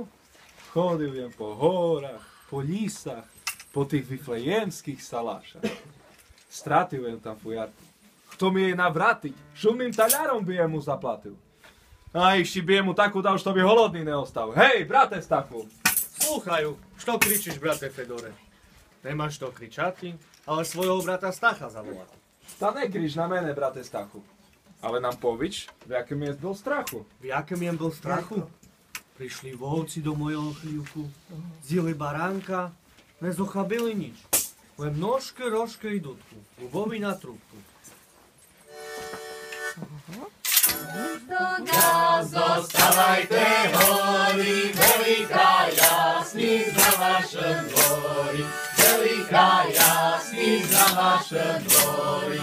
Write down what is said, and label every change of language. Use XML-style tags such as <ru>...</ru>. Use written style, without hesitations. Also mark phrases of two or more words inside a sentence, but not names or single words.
<sk>Chodil jem po horách, po lísach, po tých vyflejemských salášach. Stratil jem tam fujarku. Kto mi jej navrátiť, šumným taľarom by jemu zaplatil. A ešte by jemu takú dal, što by holodný neostal. Hej, brate Stachu!</sk> <rue>Слухаю, що кричиш, брате Федоре?</rue> <sk>Nemáš to kričati, ale svojho brata Stacha zavolať.</sk> <rue>Та не крич на мене, брате Стаху. Але нам повіч, в яким є був страху.</rue> <sk>V jakom jem bol strachu? Prišli volci do mojho chlívku, zjeli baránka, nezochabili nič. Len nožke, rožke i dudku, ľubovi na trúbku. Zostávajte hory, veľká jasný za vašem dvori, veľká jasný za vašem dvori.</sk>